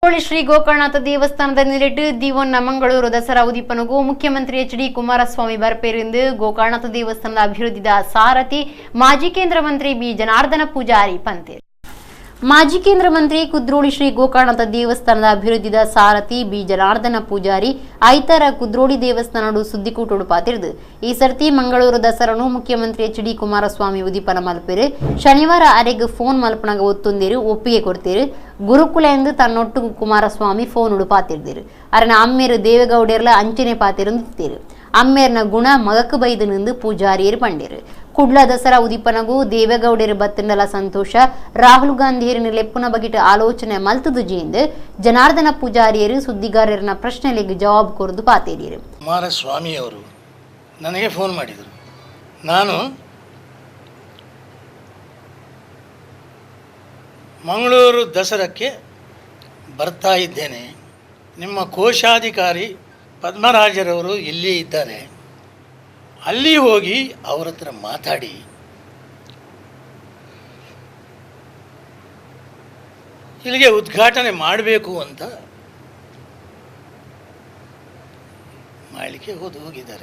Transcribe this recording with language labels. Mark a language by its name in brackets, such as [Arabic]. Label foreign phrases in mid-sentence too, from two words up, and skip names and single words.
[Tulu] ಶ್ರೀ ಗೋಕರ್ಣನಾಥ ದೇವಸ್ಥಾನದ ನಿರಟ್ಟು ದಿವನ್ನ ಮಂಗಳೂರು ದಸರಾ ಉದೀಪನಗೂ ಮುಖ್ಯಮಂತ್ರಿ ಎಚ್.ಡಿ. ಕುಮಾರಸ್ವಾಮಿ ಬರ್ಪೇರಿಂದು ಗೋಕರ್ಣನಾಥ ದೇವಸ್ಥಾನದ ಅಭಿವೃದ್ಧಿದ ಸಾರಥಿ ಮಾಜಿ ಕೇಂದ್ರ ಮಂತ್ರಿ ಬಿ. ಜನಾರ್ದನ ಪೂಜಾರಿ ಪಂತೇರು. ಮಾಜಿ ಕೇಂದ್ರ ಮಂತ್ರಿ ಕುದ್ರೋಳಿ ಶ್ರೀ ಗೋಕರ್ಣನಾಥ ದೇವಸ್ಥಾನದ ಅಭಿವೃದ್ಧಿದ ಸಾರಥಿ ಬಿ. ಜನಾರ್ದನ ಪೂಜಾರಿ ಐತರ ಕುದ್ರೋಳಿ ದೇವಸ್ಥಾನಡು ಸುದ್ದಿಕೂಟೋಡು ಪಾತಿರ್ದು ಈ ಸರ್ತಿ ಮಂಗಳೂರು ದಸರಾನು ಮುಖ್ಯಮಂತ್ರಿ ಎಚ್.ಡಿ. ಕುಮಾರಸ್ವಾಮಿ ಉದೀಪನ ಮಲ್ಪೇರು ಶನಿವಾರ ಅರೆಗ್ ಫೋನ್ ಮಲ್ಪನಾಗ ಒತ್ತೊಂದೇರು ಒಪ್ಪಿಗೆ ಕೊಡ್ತೇರು ಗುರುಕುಲ ಎಂದು ತನ್ನೊಟ್ಟು ಕುಮಾರಸ್ವಾಮಿ ಫೋನ್ ಉಡು ಪಾತಿರ್ದೇರು ಅರನ ಅಮ್ಮೇರು ದೇವೇಗೌಡರ್ಲ ಅಂಚನೆ ಪಾತಿರಂದಿತ್ತೇರು ಅಮ್ಮೇರ್ನ ಗುಣ ಮಗಕ್ಕೆ ಬೈದು ನಿಂದು ಪೂಜಾರಿಯರು ಪಂಡೇರು ಕುಡ್ಲ ದಸರಾ ಉದೀಪನಗೂ ದೇವೇಗೌಡರು ಬತ್ತಂಡಲ ಸಂತೋಷ ರಾಹುಲ್ ಗಾಂಧಿಯರಿನ ಲೆಪ್ಪುನ ಬಗೆಟ್ ಆಲೋಚನೆ ಮಲ್ತದು ಜೀಂದು ಜನಾರ್ದನ ಪೂಜಾರಿಯರು ಸುದ್ದಿಗಾರರನ್ನ ಪ್ರಶ್ನೆಗಳಿಗೆ ಜವಾಬ್ ಕೊರದು ಪಾತೇರಿಯರು. [Kannada] ಕುಮಾರಸ್ವಾಮಿ ಅವರು ನನಗೆ ಫೋನ್ ಮಾಡಿದರು. ನಾನು ಮಂಗಳೂರು ದಸರಕ್ಕೆ ಬರ್ತಾ ಇದ್ದೇನೆ, ನಿಮ್ಮ ಕೋಶಾಧಿಕಾರಿ ಪದ್ಮರಾಜರವರು ಇಲ್ಲೇ ಇದ್ದಾರೆ, ಅಲ್ಲಿ ಹೋಗಿ ಅವ್ರ ಹತ್ರ ಮಾತಾಡಿ ಇಲ್ಲಿಗೆ ಉದ್ಘಾಟನೆ ಮಾಡಬೇಕು ಅಂತ ಮಾಡಲಿಕ್ಕೆ ಹೋಗಿದ್ದಾರೆ.